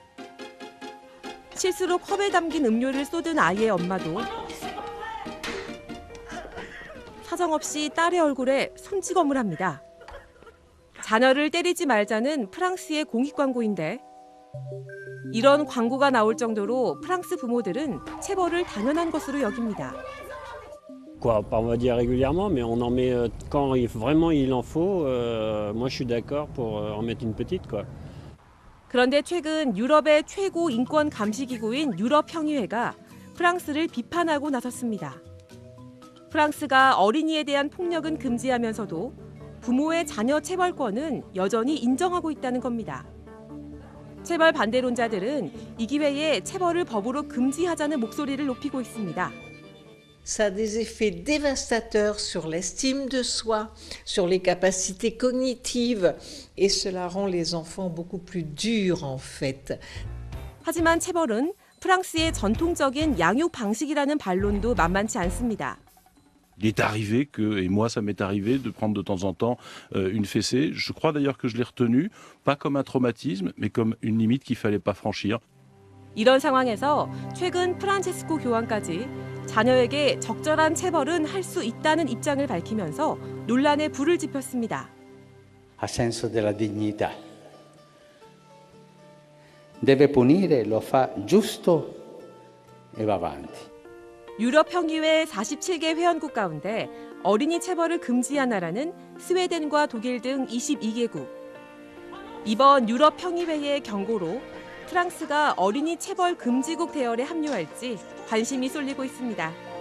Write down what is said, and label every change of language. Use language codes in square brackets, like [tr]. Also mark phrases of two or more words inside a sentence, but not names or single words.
[ko] 실수로 컵에 담긴 음료를 쏟은 아이의 엄마도 사정없이 딸의 얼굴에 손찌검을 합니다. 자녀를 때리지 말자는 프랑스의 공익 광고인데 이런 광고가 나올 정도로 프랑스 부모들은 체벌을 당연한 것으로 여깁니다. [fr] On va dire régulièrement, mais on en met quand vraiment il en faut. Moi, je suis d'accord pour en mettre une petite, quoi. [ko] 그런데 최근 유럽의 최고 인권 감시 기구인 유럽형의회가 프랑스를 비판하고 나섰습니다. 프랑스가 어린이에 대한 폭력은 금지하면서도 부모의 자녀 체벌권은 여전히 인정하고 있다는 겁니다. 체벌 반대론자들은 이 기회에 체벌을 법으로 금지하자는 목소리를 높이고 있습니다. [fr] Ça a des effets dévastateurs sur l'estime de soi, sur les capacités cognitives, et cela rend les enfants beaucoup plus durs en fait. [ko] 하지만 체벌은 프랑스의 전통적인 양육 방식이라는 반론도 만만치 않습니다. [fr] Il est arrivé que, et moi ça m'est arrivé de prendre de temps en temps une fessée. Je crois d'ailleurs que je l'ai retenue, pas comme un traumatisme, mais comme une limite qu'il fallait pas franchir. [ko] 이런 상황에서 최근 프란체스코 교황까지 자녀에게 적절한 체벌은 할 수 있다는 입장을 밝히면서 논란에 불을 지폈습니다. [it] Ha senso della dignità. Deve punire, lo fa giusto e va avanti. [ko] 유럽 평의회 47개 회원국 가운데 어린이 체벌을 금지한 나라는 스웨덴과 독일 등 22개국. 이번 유럽 평의회의 경고로 프랑스가 어린이 체벌 금지국 대열에 합류할지 관심이 쏠리고 있습니다.